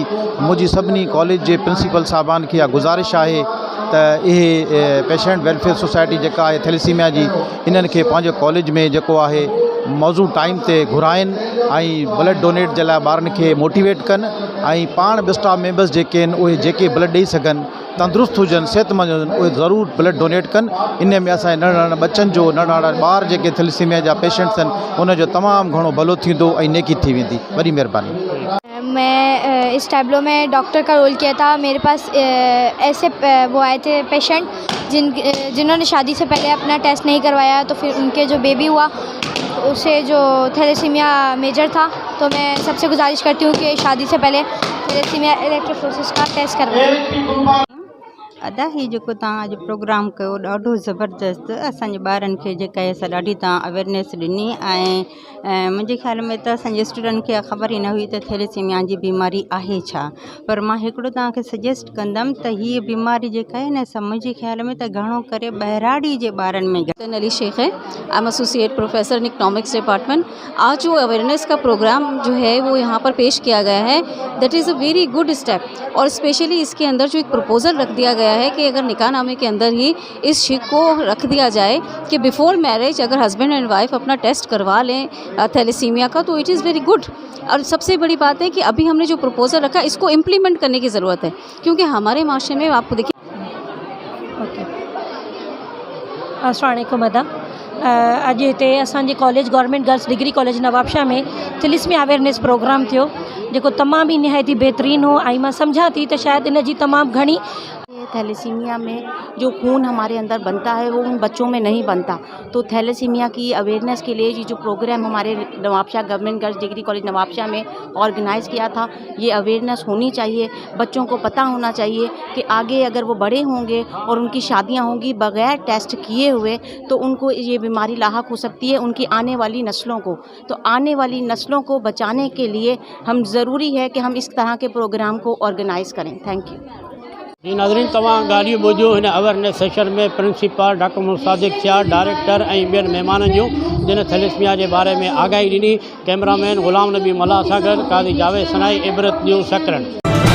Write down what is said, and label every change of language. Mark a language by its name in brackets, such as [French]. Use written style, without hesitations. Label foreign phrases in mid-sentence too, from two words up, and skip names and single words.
[Sindhi] मुंहिंजी सभिनी कॉलेज जे प्रिंसिपल साहिबान खे इहा गुज़ारिश आहे त इहे पेशेंट वेलफेयर सोसाइटी जेका आहे थैलेसीमिया जी, इन्हनि खे पंहिंजे कॉलेज में जेको आहे मौज़ू टाइम ते घुराइनि, ऐं [English] blood donate [Sindhi] जे लाइ ॿारनि खे मोटिवेट कनि, ऐं पाण बि [English] staff members [Sindhi] जेके आहिनि उहे जेके ब्लड ॾेई सघनि, तंदुरुस्त हुजनि, सेहतमंद हुजनि, उहे ज़रूरु [English] blood donate [Sindhi] कनि। इन में असांजे नंढा नंढा बच्चनि जो, नंढा नंढा ॿार जेके थैलेसीमिया जा पेशेंट्स आहिनि उनजो तमामु घणो भलो थींदो ऐं नेकी थी वेंदी। वॾी महिरबानी। [Urdu] میں اس ٹیبلو میں ڈاکٹر کا رول کیا تھا. میرے پاس ایسے وہ آئے تھے پیشنٹ جنہوں نے شادی سے پہلے اپنا ٹیسٹ نہیں کروایا، تو پھر ان کے جو بے بی ہوا اسے جو تھیلیسیمیا میجر تھا، تو میں سب سے گزارش کرتی ہوں کہ شادی سے پہلے تھیلیسیمیا الیکٹروفوریسس کا ٹیسٹ کروائیں. [Sindhi] अदा ही जेको तव्हां अॼु प्रोग्राम कयो ॾाढो ज़बरदस्त, असांजे ॿारनि खे जेका आहे असां ॾाढी तव्हां अवेयरनेस ॾिनी, ऐं मुंहिंजे ख़्याल में त असांजे स्टूडेंट खे ख़बर ई न हुई त थैलेसीमिया जी बीमारी आहे छा। पर मां हिकिड़ो तव्हांखे सजेस्ट कंदमि त हीअ बीमारी जेका आहे न, असां मुंहिंजे ख़्याल में त घणो करे बहिराड़ी जे ॿारनि में। [English] अली शेख है, I am associate professor in economics department. [Urdu] آج جو اویئرنیس کا پروگرام جو ہے وہ یہاں پر پیش کیا گیا ہے, [English] that is a very good step. [Urdu] اور اسپیشلی اس کے اندر جو ایک پروپوزل رکھ دیا گیا ہے کہ اگر نکاح نامے کے اندر ہی اس چیز کو رکھ دیا جائے کہ [English] before marriage [Urdu] اگر [English] husband and wife [Urdu] اپنا ٹیسٹ کروا لیں تھیلیسیمیا کا، تو [English] it is very good. [Urdu] اور سب سے بڑی بات ہے کہ ابھی ہم نے جو پروپوزل رکھا اس کو امپلیمنٹ کرنے کی ضرورت ہے، کیونکہ ہمارے معاشرے میں آپ کو دیکھیے. [Arabic] السلام عليكم अदा। [Sindhi] अॼु हिते असांजे कॉलेज गवर्नमेंट गर्ल्स डिग्री कॉलेज नवाबशाह में थैलेसीमिया अवेयरनेस प्रोग्राम थियो जेको तमामु ई निहायती बहितरीनु हो ऐं मां सम्झां थी त शायदि इन जी तमामु घणी [Urdu] تھیلیسیمیا میں جو خون ہمارے اندر بنتا ہے وہ ان بچوں میں نہیں بنتا، تو تھیلیسیمیا کی اویئرنیس کے لیے یہ جو پروگرام ہمارے نوابشاہ گورنمنٹ گرلز ڈگری کالج نوابشاہ میں آرگنائز کیا تھا، یہ اویئرنیس ہونی چاہیے. بچوں کو پتا ہونا چاہیے کہ آگے اگر وہ بڑے ہوں گے اور ان کی شادیاں ہوں گی بغیر ٹیسٹ کیے ہوئے تو ان کو یہ بیماری لاحق ہو سکتی ہے ان کی آنے والی نسلوں کو. تو آنے والی نسلوں کو بچانے کے لیے ہم ضروری ہے کہ ہم اس طرح کے پروگرام کو آرگنائز کریں. [English] thank you. [Sindhi] जी नाज़रीन, तव्हां ॻाल्हियूं ॿुधियूं हिन अवेयरनेस सेशन में प्रिंसिपल डॉक्टर मोहम्मद सादिक शाह, डायरेक्टर ऐं ॿियनि महिमाननि जूं जिन थैलेसीमिया जे बारे में आगाही ॾिनी। कैमरामैन ग़ुलाम नबी मल्हा सां गॾु काज़ी जावेद सनाई, इबरत न्यूज़ सकरन।